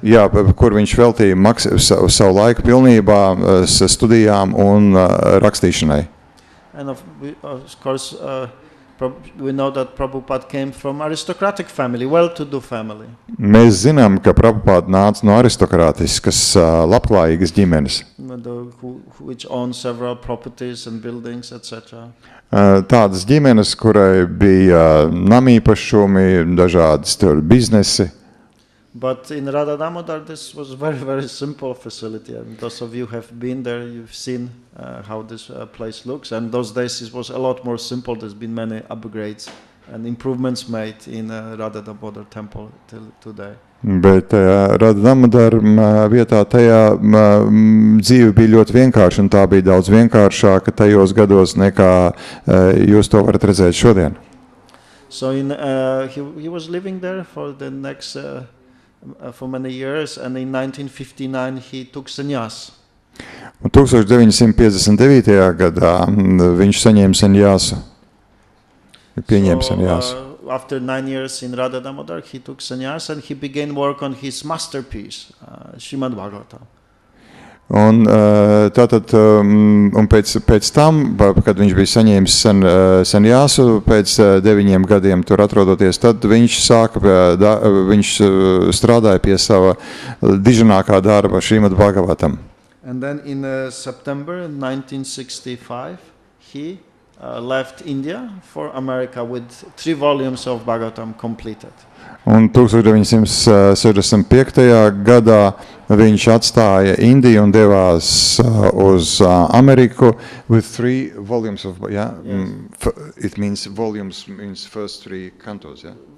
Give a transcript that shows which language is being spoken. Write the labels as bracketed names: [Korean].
[Latvian] Jā, kur viņš veltīja savu laiku pilnībā studijām un rakstīšanai. [English] And of course, we know that Prabhupada came from aristocratic family, well-to-do family. [Latvian] Mēs zinām, ka Prabhupada nāca no aristokrātiskas, labklājīgas ģimenes. [English] Which own several properties and buildings, etc. [Latvian] Tādas ģimenes, kurai bija namīpašumi, dažādas biznesi. [English] But in Radha Damodar, this was very, very simple facility. And those of you who have been there, you've seen how this place looks. And those days it was a lot more simple. There's been many upgrades and improvements made in Radha Damodar temple till today. [Latvian] Bet Radha Damodar vietā tajā dzīve bija ļoti vienkārša, un tā bija daudz vienkāršāka tajos gados, nekā jūs to varat redzēt šodien. [English] So he was living there for the next for many years, and in 1959 he took sannyas. [Latvian] Un 1959. gadā viņš saņēma sanjāsu. Pieņēma sanjāsu. [English] After 9 years in Radha Damodar, he took sannyas and he began work on his masterpiece, Srimad Bhagavatam. [Latvian] Un tātad, un pēc tam, kad viņš bija saņēmis sanjāsu, pēc 9 gadiem tur atrodoties, tad viņš viņš strādāja pie sava diženākā darba Srimad Bhagavatam. [English] And then in September 1965, he left India for America with 3 volumes of Bhagavatam completed. [Latvian] Un 1965. gadā viņš atstāja Indiju un devās uz Ameriku [English] with 3 volumes of, yeah? Yes. It means volumes means first 3 cantos, yeah?